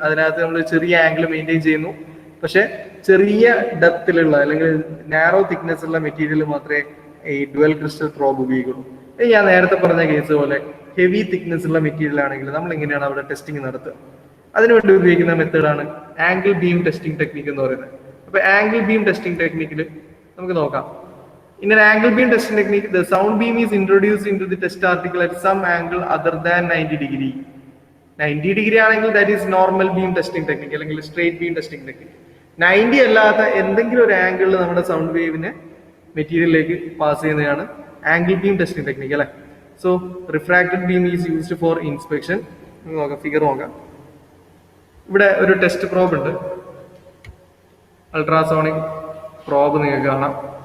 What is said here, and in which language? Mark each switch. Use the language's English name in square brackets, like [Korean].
[Malayalam] അതിനകത്ത് നമ്മൾ ചെറിയ ആംഗിൾ മെയിൻറ്റെയിൻ ചെയ്യുന്നു. പക്ഷെ ചെറിയ ഡെപ്തിലുള്ള അല്ലെങ്കിൽ നാരോ തിക്നെസ് ഉള്ള മെറ്റീരിയൽ മാത്രമേ ഈ ഡ്യുവൽ ക്രിസ്റ്റൽ പ്രോബ് ഉപയോഗിക്കുള്ളൂ. ഞാൻ നേരത്തെ പറഞ്ഞ കേസ് പോലെ ഹെവി തിക്നെസ് ഉള്ള മെറ്റീരിയൽ ആണെങ്കിൽ നമ്മൾ എങ്ങനെയാണ് അവിടെ ടെസ്റ്റിംഗ് നടത്തുക? അതിനുവേണ്ടി ഉപയോഗിക്കുന്ന മെത്തേഡാണ് ആംഗിൾ ബീം ടെസ്റ്റിംഗ് ടെക്നിക് എന്ന് പറയുന്നത്. അപ്പൊ ആംഗിൾ ബീം ടെസ്റ്റിംഗ് ടെക്നിക്കിൽ നമുക്ക് നോക്കാം. [English] In an angle beam testing technique, the sound beam is introduced into the test article at some angle other than 90 degree. 90 degree [Malayalam] ആണെങ്കിൽ [English] that is normal beam testing technique [Malayalam] അല്ലെങ്കിൽ [English] straight beam testing technique. [Malayalam] 90 അല്ലാത്ത എന്തെങ്കിലും ഒരു ആംഗിളിൽ നമ്മുടെ sound വേവിനെ മെറ്റീരിയലിലേക്ക് pass ചെയ്യുന്നതാണ് angle beam testing technique അല്ലെ. [English] So refracted beam is used for inspection. [Malayalam] നോക്കാം, ഫിഗർ നോക്കാം. ഇവിടെ ഒരു ടെസ്റ്റ് പ്രോബ് ഉണ്ട്, അൾട്രാസോണിക് പ്രോബ് നിങ്ങൾക്ക് കാണാം.